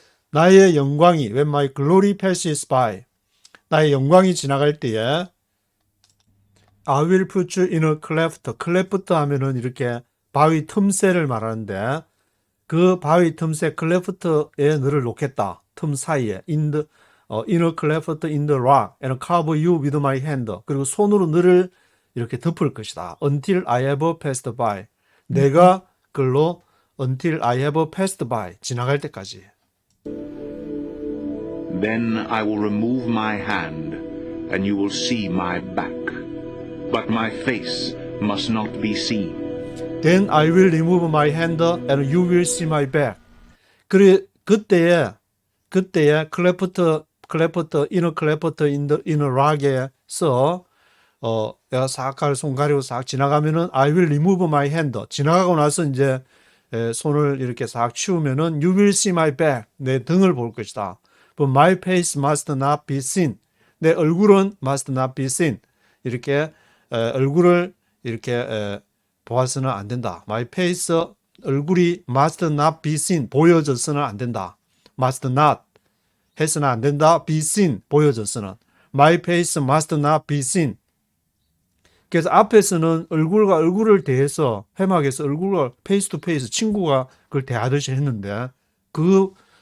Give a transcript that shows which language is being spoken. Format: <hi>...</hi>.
<ko>나의 영광이</ko> <en>when my glory passes by,</en> <ko>나의 영광이 지나갈 때에</ko> <en>I will put you in a cleft.</en> <ko>cleft 하면은 이렇게 바위 틈새를 말하는데 그 바위 틈새 cleft에 너를 놓겠다. 틈 사이에</ko> <en>in a cleft in the rock and cover you with my hand.</en> <ko>그리고 손으로 너를 이렇게 덮을 것이다.</ko> <en>Until I have passed by.</en> <ko>내가 그걸로</ko> <en>until I have passed by.</en> <ko>지나갈 때까지.</ko> <en>Then I will remove my hand, and you will see my back. But my face must not be seen. Then I will remove my hand and you will see my back.</en> <ko>그때에 클레프트</ko> <en>in a rock</en> <ko>에서 내가 싹 손 가리고 싹 지나가면은</ko> <en>I will remove my hand.</en> <ko>지나가고 나서 이제 손을 이렇게 싹 치우면은</ko> <en>you will see my back.</en> <ko>내 등을 볼 것이다.</ko> <en>But my face must not be seen.</en> <ko>내 얼굴은</ko> <en>must not be seen.</en> <ko>이렇게 얼굴을 이렇게 보아서는 안 된다.</ko> <en>My face</en> <ko>얼굴이</ko> <en>must not be seen.</en> <ko>보여져서는 안 된다.</ko> <en>must not</en> <ko>해서는 안 된다.</ko> <en>be seen.</en> <ko>보여져서는.</ko> <en>My face must not be seen.</en> <ko>그래서 앞에서는 얼굴과 얼굴을 대해서 회막에서 얼굴과 페이스 투 페이스 친구가 그걸 대하듯이 했는데 그</ko>